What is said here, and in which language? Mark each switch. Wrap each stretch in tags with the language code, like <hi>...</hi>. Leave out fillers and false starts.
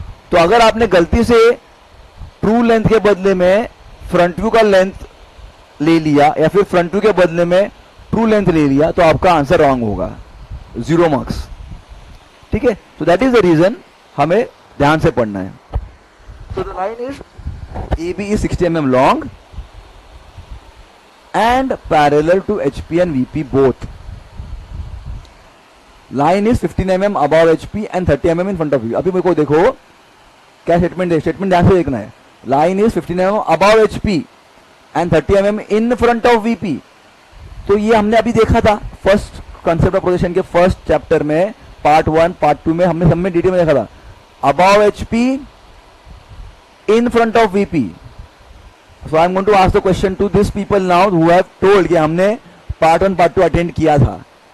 <hi>तो अगर आपने गलती से ट्रू लेंथ के बदले में फ्रंट व्यू का लेंथ ले लिया या फिर फ्रंट व्यू के बदले में ट्रू लेंथ ले लिया तो आपका आंसर रॉन्ग होगा, 0 मार्क्स. ठीक है, तो</hi> <en>that is the reason</en> <hi>हमें ध्यान से पढ़ना है.</hi> <en>So the line is AB is 60 mm long and parallel to HP and VP both. Line is 15 mm above HP and 30 mm in front of VP.</en> <hi>अभी मेरे को देखो क्या स्टेटमेंट है, स्टेटमेंट ध्यान से देखना है.</hi> <en>Line is 15 mm above HP and 30 mm in front of VP.</en> <hi>तो ये हमने अभी देखा था फर्स्ट कंसेप्ट ऑफ प्रोजेक्शन के फर्स्ट चैप्टर में, पार्ट 1 पार्ट 2 में हमने सब में डिटेल में देखा था.</hi> <en>Above HP in front of VP. So I am going to ask the question to these people now who have told</en> <hi>कि हमने part 1 part 2 अटेंड किया था.</hi>